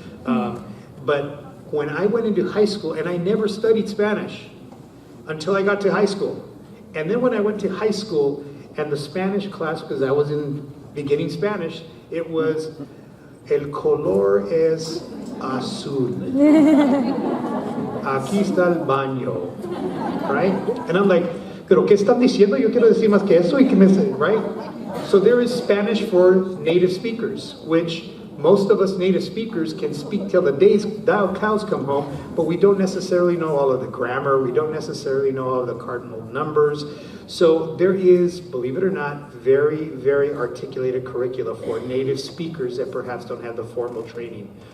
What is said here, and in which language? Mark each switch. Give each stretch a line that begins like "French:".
English: But when I went into high school, and I never studied Spanish until I got to high school. And then when I went to high school, and the Spanish class, because I was in beginning Spanish, it was,
Spanish: el color es azul. Aquí está el baño, right?
English: And I'm like,
Spanish: pero ¿qué están diciendo? Yo quiero decir más que eso, y que me, right?
English: So there is Spanish for native speakers, which most of us native speakers can speak till the cows come home, but we don't necessarily know all of the grammar, we don't necessarily know all of the cardinal numbers. So there is, believe it or not, very, very articulated curricula for native speakers that perhaps don't have the formal training.